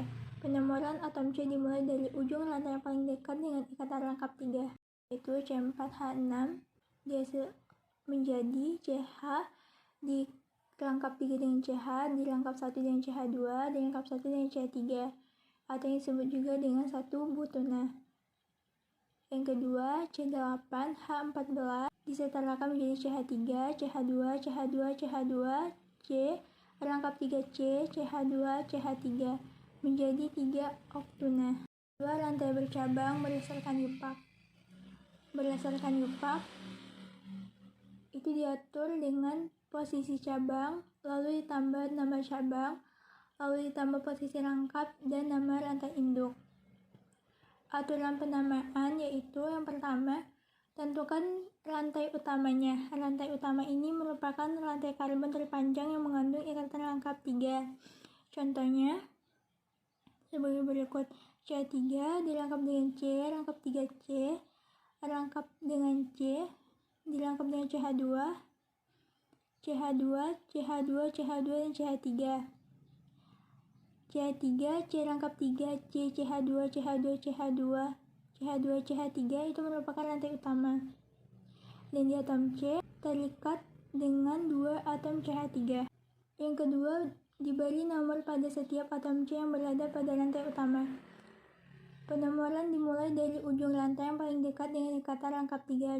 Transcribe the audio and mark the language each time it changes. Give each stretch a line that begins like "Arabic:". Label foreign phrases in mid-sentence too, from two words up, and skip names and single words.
Indonesian: Penomoran atom C dimulai dari ujung lantai yang paling dekat dengan ikatan rangkap 3, yaitu C4H6 dihasil menjadi CH di rangkap 3 dengan CH, di rangkap 1 dengan CH2, di rangkap 1 dengan CH3, atau yang disebut juga dengan 1 butuna. Yang kedua, C8H14 disetarakan menjadi CH3, CH2, CH2, CH2, C, rangkap 3C, CH2, CH3, menjadi 3 oktuna. Dua rantai bercabang berdasarkan Yupak. Berdasarkan Yupak, itu diatur dengan posisi cabang, lalu ditambah nama cabang, lalu ditambah posisi rangkap, dan nama rantai induk. Aturan penamaan yaitu yang pertama, tentukan rantai utamanya. Rantai utama ini merupakan rantai karbon terpanjang yang mengandung ikatan rangkap 3. Contohnya sebagai berikut: CH3 dirangkap dengan C, rangkap 3C, rangkap dengan C, dirangkap dengan CH2, CH2, CH2, CH2, dan CH3. CH3, C rangkap 3, C, CH2, CH2, CH2, CH2, CH3 itu merupakan rantai utama. Dan di atom C terikat dengan 2 atom CH3. Yang kedua, diberi nomor pada setiap atom C yang berada pada rantai utama. Penomoran dimulai dari ujung rantai yang paling dekat dengan ikatan rangkap 3.